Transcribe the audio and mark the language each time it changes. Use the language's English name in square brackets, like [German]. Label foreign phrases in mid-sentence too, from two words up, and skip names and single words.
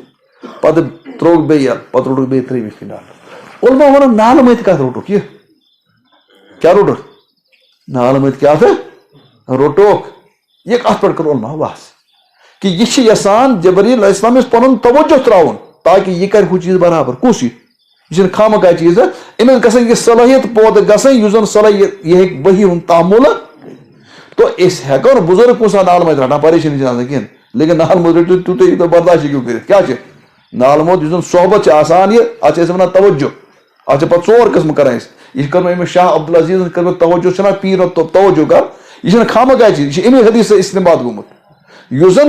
[Kashmiri] پتہٕ ترووُکھ بیٚیہِ یلہٕ پتہٕ روٚٹُکھ بیٚیہِ ترٛیٚیمہِ پھِرِ نالہٕ علما ونان نالہٕ متہِ کتھ روٚٹُکھ یہِ کیٛاہ روٚٹُکھ نالہٕ متہِ کیٛاہ تہٕ روٚٹُکھ یہ اتھ پٮ۪ٹھ کٔر علما بحث کہ یہ چھِ یژھان جبریٖل علیہ السلام یُس پنُن توجہ تراوُن تاکہ یہ کر ہو چیز برابر کس یہ خامخواہ چیز امس گژھن یہ صلاحیت پودٕ گژھٕنۍ یُس زن صلاحیت یہ ہیٚکہِ وحی ہُنٛد تحمل تو اس ہیٚکو نہٕ بُزرگ کُنہِ ساتہٕ نال منٛز رٹان پریشٲنی چھنہٕ آسان کِہیٖنۍ لیکن نال منٛز رٔٹِو تیوٗتاہ یوٗتاہ برداشت ہیٚکِو کٔرِتھ کیٛاہ چھِ نال موت یُس زن صحبت چھِ آسان یہِ اتھ چھِ أسۍ ونان توجہ اتھ چھِ پتہٕ ژور قٕسم کران أسۍ یہِ چھِ کٔرمٕژ أمِس شاہ عبدالعزیٖزن کٔرمٕژ توجہ چھُنہ پیٖرن توجہ کر یہ چھنہٕ خامخواہ چیٖز یہِ چھِ امی حدیث استعمال گوٚمُت یُس زن